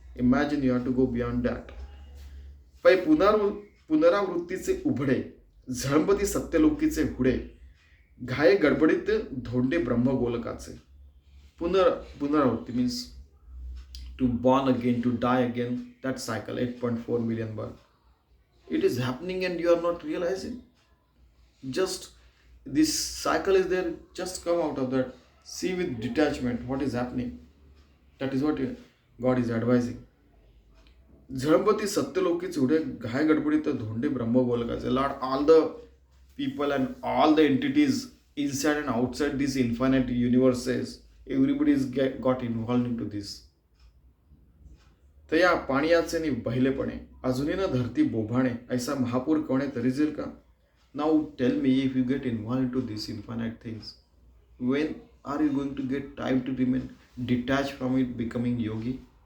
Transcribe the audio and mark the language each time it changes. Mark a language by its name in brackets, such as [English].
[English] Imagine you have to go beyond that. [Marathi] पै पुनरावृत्तीचे उभडे झळंबती सत्यलोकीचे हुडे घाये गडबडीत धोंडे ब्रह्मगोलकाचे. [English] पुनरावृत्ती means to born again, to die again. That cycle, 8.4 million birth. It is happening and you are not realizing. Just this cycle is there. Just come out of that. See with detachment what is happening. That is what God is advising. [Marathi] झळंबती सत्यलोकीचे उडे घाय गडबडीत धोंडे ब्रह्मगोलकाचे. [English] Lord, all the people and all the entities inside and outside these infinite universes, everybody is got involved into this. [Marathi] तया पाणीयाचे नि बहिलेपणे अजूनही न धरती बोभाणे ऐसा महापूर कोणे तरी जेल का. [English] Now tell me, if you get involved into these infinite things, when are you going to get time to remain detached from it, becoming yogi?